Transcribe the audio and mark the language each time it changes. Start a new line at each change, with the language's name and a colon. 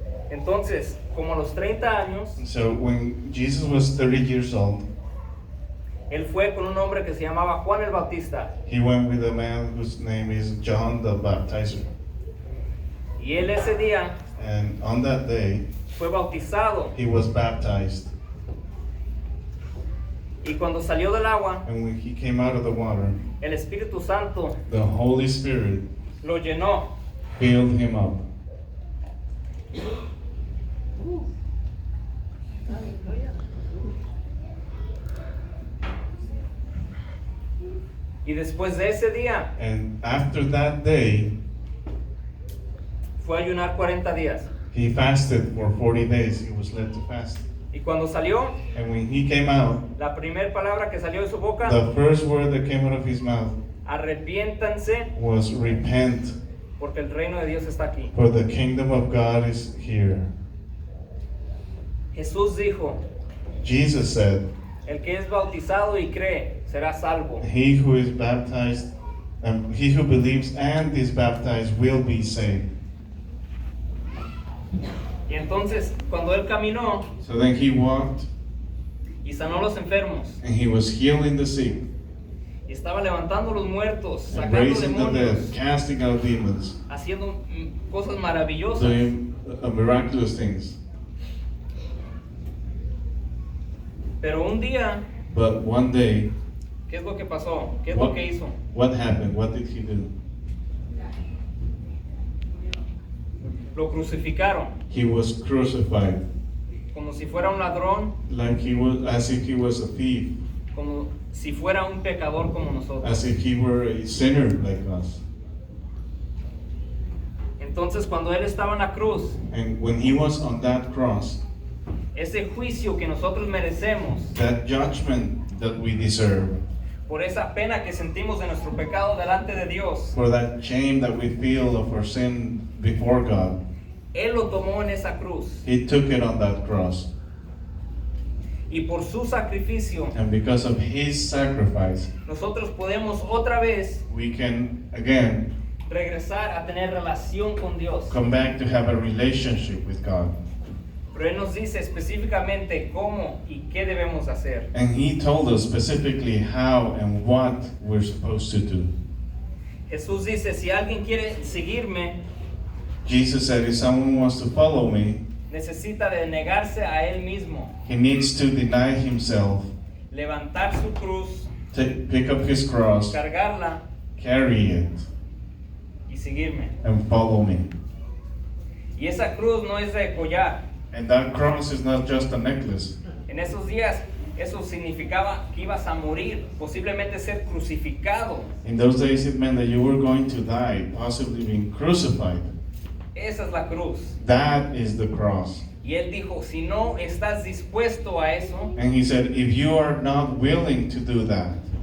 Spanish: Entonces, como a los 30 años,
English: So when Jesus was 30 years old,
Spanish: Él fue con un hombre que se llamaba Juan el Bautista.
English: he went with a man whose name is John the Baptizer.
Spanish: Y él ese día
English: And on that day,
Spanish: fue bautizado.
English: he was baptized.
Spanish: Y cuando salió del agua,
English: And when he came out of the water,
Spanish: el Espíritu Santo
English: the Holy Spirit
Spanish: lo llenó.
English: filled him up.
Spanish: Y después de ese día,
English: And after that day,
Spanish: fue a ayunar 40 días.
English: he fasted for 40 days. He was led to fast.
Spanish: Y cuando salió,
English: And when he came out,
Spanish: la primera palabra que salió de su boca,
English: the first word that came out of his mouth
Spanish: arrepiéntanse
English: was repent,
Spanish: porque el reino de Dios está aquí.
English: for the kingdom of God is here.
Spanish: Jesús dijo,
English: Jesus said,
Spanish: el que es bautizado y cree será salvo.
English: he who is baptized, he who believes and is baptized will be saved.
Spanish: Y entonces, cuando él caminó
English: So then he walked
Spanish: y sanó a los enfermos,
English: and he was healing the sick,
Spanish: y estaba levantando a los muertos,
English: and
Spanish: sacando
English: raising the
Spanish: demonios,
English: dead, casting out demons,
Spanish: haciendo cosas maravillosas.
English: doing miraculous things.
Spanish: Pero un día,
English: But one day,
Spanish: ¿qué es lo que pasó? ¿Qué es lo
English: what,
Spanish: que hizo?
English: what happened? What did he do?
Spanish: Lo crucificaron
English: He was crucified,
Spanish: como si fuera un ladrón,
English: like he was, as if he was a thief,
Spanish: como si fuera un pecador como nosotros.
English: as if he were a sinner like us.
Spanish: Entonces, cuando él estaba en la cruz,
English: And when he was on that cross,
Spanish: ese juicio que nosotros merecemos
English: that judgment that we deserve,
Spanish: por esa pena que sentimos de nuestro pecado delante de Dios,
English: for that shame that we feel of our sin before God,
Spanish: Él lo tomó en esa cruz.
English: he took it on that cross.
Spanish: Y por su sacrificio,
English: And because of his sacrifice,
Spanish: nosotros podemos otra vez
English: we can again
Spanish: regresar a tener relación con Dios.
English: come back to have a relationship with God.
Spanish: Pero Él nos dice específicamente cómo y qué debemos hacer.
English: And he told us specifically how and what we're supposed to do.
Spanish: Jesús dice, si alguien quiere seguirme,
English: Jesus said, if someone wants to follow me,
Spanish: necesita de negarse a Él mismo,
English: he needs to deny himself,
Spanish: levantar su cruz,
English: pick up his cross,
Spanish: cargarla
English: carry it,
Spanish: y seguirme.
English: and follow me.
Spanish: Y esa cruz no es de collar.
English: And that cross is not just a necklace.
Spanish: En esos días eso significaba que ibas a morir, posiblemente ser crucificado.
English: In those days, it meant that you were going to die, possibly being crucified.
Spanish: Esa es la cruz.
English: That is the cross.
Spanish: Y Él dijo, si no estás dispuesto a eso,
English: And he said, if you are not willing to do that,